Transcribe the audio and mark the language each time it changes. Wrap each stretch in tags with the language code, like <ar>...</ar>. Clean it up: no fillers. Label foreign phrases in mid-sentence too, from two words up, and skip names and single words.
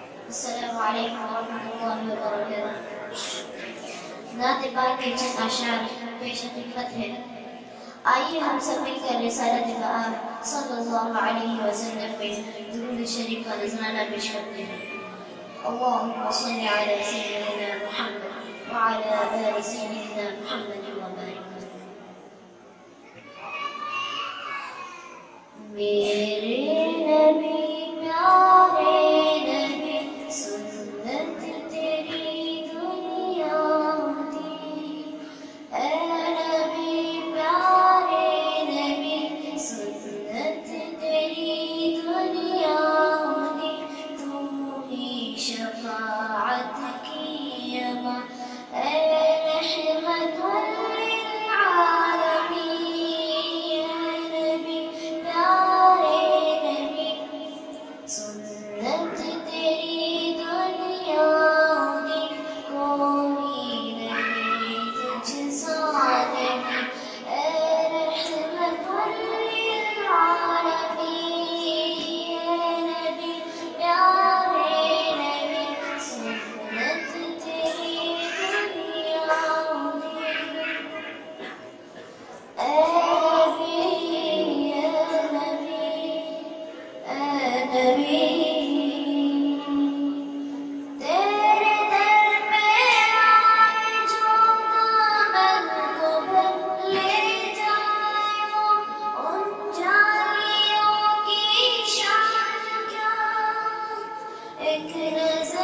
<ar>السلام عليكم ورحمة الله وبركاته.</ar> <ur>نعت پاک کے چند اشعار پیش خدمت ہے. آئیے ہم سب مل کر رسالت مآب</ur> <ar>صلى الله عليه وسلم</ar> <ur>پہ درود شریف کا نذرانہ پیش کرتے ہیں.</ur> <ar>اللهم صل على سيدنا محمد وعلى آل سيدنا محمد وبارك</ar> <pa>میرے نبی پیارے نبی سنت تیری دنیا دی. اے نبی پیارے نبی سنت تیری دنیا دی.</pa> <ur>تو ہی شفاعت کی اما اے</ur> <ar>رحمة للعالمين.</ar> <pa>اے نبی پیارے نبی سنت تیری دنیا دی.</pa> <ur>کوئی نہیں تجھ سا نبی اے</ur> <ar>رحمة للعالمين.</ar> <pa>اے نبی پیارے نبی سنت تیری دنیا دی.</pa> <ur>اے نبی تیرے در پہ آئے جو دامن کو بھر لے جائے وہ ان جالیوں کی شان کیا. एक</ur>